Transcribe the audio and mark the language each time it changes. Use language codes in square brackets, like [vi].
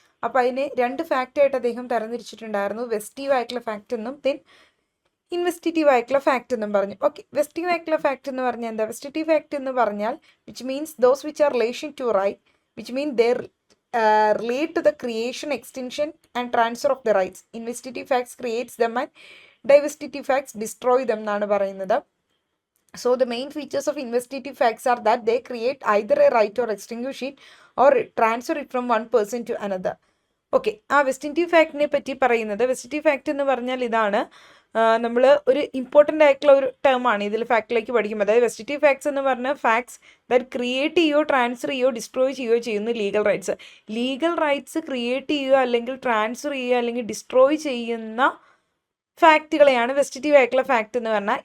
[ml] അപ്പോൾ അതിനെ രണ്ട് ഫാക്റ്റായിട്ട് അദ്ദേഹം തരംതിരിച്ചിട്ടുണ്ടായിരുന്നു, വെസ്റ്റീവ് ആയിട്ടുള്ള ഫാക്റ്റ് എന്നും ദെൻ ഇൻവെസ്റ്റിറ്റീവ് ആയിട്ടുള്ള ഫാക്റ്റ് എന്നും പറഞ്ഞു. ഓക്കെ, വെസ്റ്റീവ് ആയിട്ടുള്ള ഫാക്റ്റ് എന്ന് പറഞ്ഞാൽ എന്താ? വെസ്റ്റീവ് ഫാക്റ്റ് എന്ന് പറഞ്ഞാൽ which means those which are relation to right which mean there [en] relate to the creation, extension and transfer of the rights. Investitive facts creates them and divestitive facts destroy them [ml] എന്നാണ് പറയുന്നത്. [en] So the main features of investitive facts are that they create either a right or extinguish it or transfer it from one person to another. [ml] Okay, ആ വെസ്റ്റിറ്റീവ് ഫാക്ടിനെ പറ്റി പറയുന്നത്, വെസ്റ്റിറ്റീവ് fact എന്ന് പറഞ്ഞാൽ ഇതാണ്, നമ്മൾ ഒരു ഇമ്പോർട്ടൻ്റ് ആയിട്ടുള്ള ഒരു ടേമാണ് ഇതിൽ ഫാക്ടിലേക്ക് പഠിക്കുമ്പോൾ. അതായത് വെസ്റ്റിറ്റീവ് ഫാക്ട്സ് എന്ന് പറഞ്ഞാൽ ഫാക്ട്സ് ദാറ്റ് ക്രിയേറ്റ് ചെയ്യുകയോ ട്രാൻസ്ഫർ ചെയ്യുകയോ ഡിസ്ട്രോയ് ചെയ്യുകയോ ചെയ്യുന്നു legal rights. Legal rights create ചെയ്യുക അല്ലെങ്കിൽ ട്രാൻസ്ഫർ ചെയ്യുക അല്ലെങ്കിൽ ഡിസ്ട്രോയ് ചെയ്യുന്ന ഫാക്റ്റുകളെയാണ് വെസ്റ്റിറ്റീവ് ആയിട്ടുള്ള ഫാക്ട് എന്ന് പറഞ്ഞാൽ.